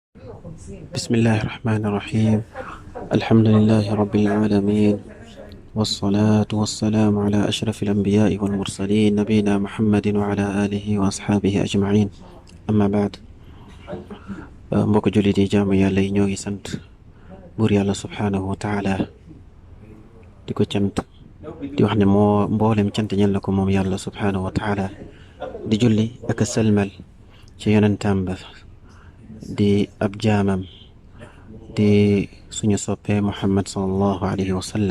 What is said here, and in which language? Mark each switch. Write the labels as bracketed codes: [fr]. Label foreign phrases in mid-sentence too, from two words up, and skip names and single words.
[ar] بسم الله الرحمن الرحيم. الحمد لله رب العالمين، والصلاة والسلام على أشرف الأنبياء والمرسلين نبينا محمد وعلى آله وأصحابه أجمعين. أما بعد، [wo] mbokk jullit yi jaamu yàlla yi ñoo ngi sant buur yàlla [ar] سبحانه وتعالى [wo] di ko cant di wax ne moo mboolem cant ñel na ko moom yàlla [ar] سبحانه وتعالى [wo] di julli ak a salmal ci yonentam ba di ab jaamam di suñu soppee Muhammad [ar] صلى الله عليه وسلم.